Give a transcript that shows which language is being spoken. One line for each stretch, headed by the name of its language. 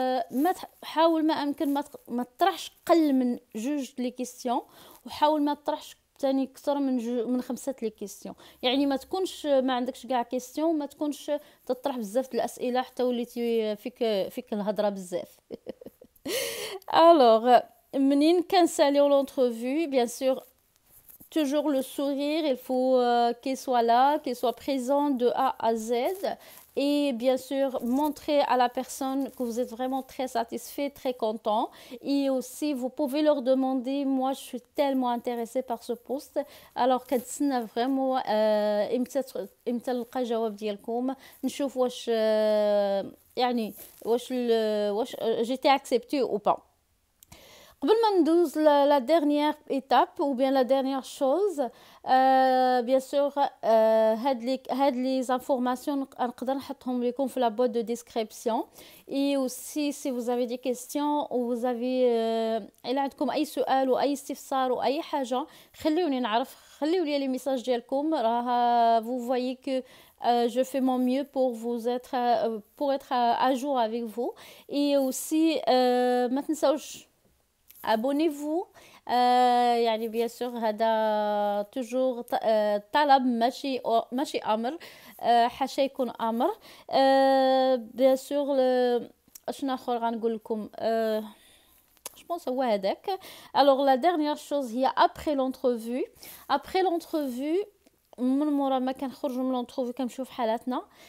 Arabic: ما حاول ما امكن ما تطرحش قل من جوج لي كيسيون وحاول ما تطرحش تاني اكثر من 5 لي كيسيون. يعني ما تكونش ما عندكش كاع كيسيون، ما تكونش تطرح بزاف د الاسئله حتى وليتي فيك الهضره بزاف.
French: alors منين كنساليو l'entrevue bien sûr toujours le sourire, il faut qu'il soit là, qu'il soit présent de A à Z. Et bien sûr, montrer à la personne que vous êtes vraiment très satisfait, très content. Et aussi, vous pouvez leur demander, moi, je suis tellement intéressée par ce poste.
Arabic: Alors, كنتسنى vraiment امتى نلقى جواب ديالكم نشوف واش يعني واش j'étais acceptée ou pas. قبل ما ندوز la dernière étape ou bien la dernière chose, bien sûr, هاد les informations نقدر نحطهم لكم في la boîte de description. Et aussi si vous avez des questions ou vous avez إلا عندكم أي سؤال وأي استفسار وأي حاجة خليوني نعرف، خليوا لي لي ميساج ديالكم.
French: راه vous voyez que je fais mon mieux pour être à jour avec vous. Et aussi ما تنساوش abonnez-vous.
Arabic: يعني bien sûr هذا toujours طلب ماشي امر، حاشا يكون امر. bien sûr شنو اخر غنقول لكم، je pense هو هذاك. alors la dernière chose هي après l'entrevue من مورا ما كنخرجوا من l'entrevue كنمشيو في حالاتنا.